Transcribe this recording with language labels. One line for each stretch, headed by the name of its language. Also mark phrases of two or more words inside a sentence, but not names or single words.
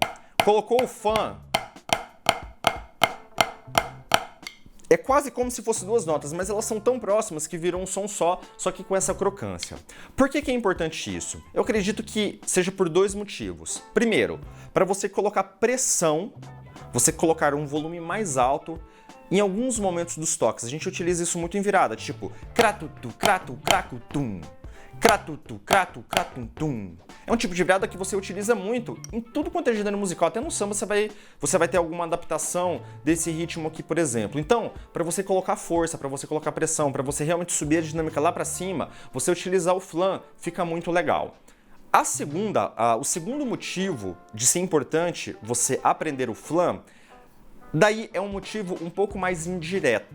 Portuguese: Colocou o flam, é quase como se fossem duas notas, mas elas são tão próximas que viram um som só que com essa crocância. Por que é importante isso? Eu acredito que seja por dois motivos. Primeiro, para você colocar pressão, você colocar um volume mais alto em alguns momentos dos toques. A gente utiliza isso muito em virada, tipo cratutu, cratu, cracutum. Cratutu, cratu, cratum-tum. É um tipo de virada que você utiliza muito em tudo quanto é gênero musical. Até no samba você vai ter alguma adaptação desse ritmo aqui, por exemplo. Então, para você colocar força, para você colocar pressão, para você realmente subir a dinâmica lá para cima, você utilizar o flam fica muito legal. O segundo motivo de ser importante você aprender o flam, daí é um motivo um pouco mais indireto.